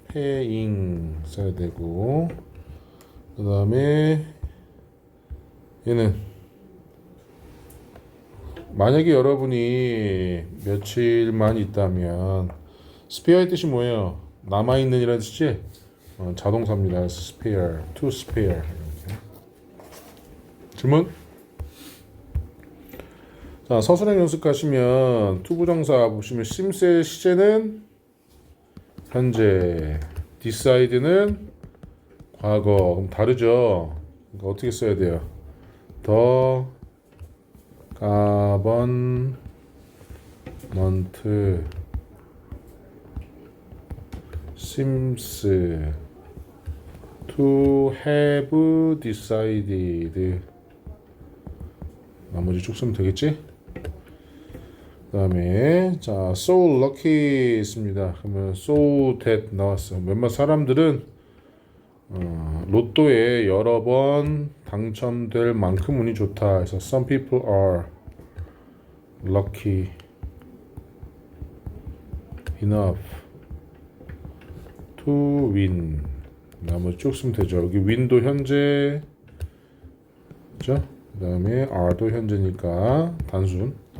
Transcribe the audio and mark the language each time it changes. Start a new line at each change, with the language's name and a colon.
Korean: paying 써야 되고 그 다음에 얘는 만약에 여러분이 며칠만 있다면 spare의 뜻이 뭐예요? 남아있는 이라는 뜻이지? 자동사입니다.
English: spare, to spare
Korean: 이렇게. 질문? 자, 서술형 연습하시면 to 부정사 보시면 sims의 시제는 현재, decide는 과거. 그럼 다르죠? 그러니까 어떻게 써야 돼요? 더 가번 month
English: seems to have decided
Korean: 나머지 쭉 쓰면 되겠지? 그 다음에 자
English: so lucky
Korean: 있습니다. 그러면 so that 나왔어. 몇몇 사람들은 로또에 여러 번 당첨될 만큼 운이 좋다. 그래서
English: some people are lucky enough to win.
Korean: 나머지 쭉 쓰면 되죠. 여기 win도 현재, 그죠? 그 다음에 are도 현재니까 단순.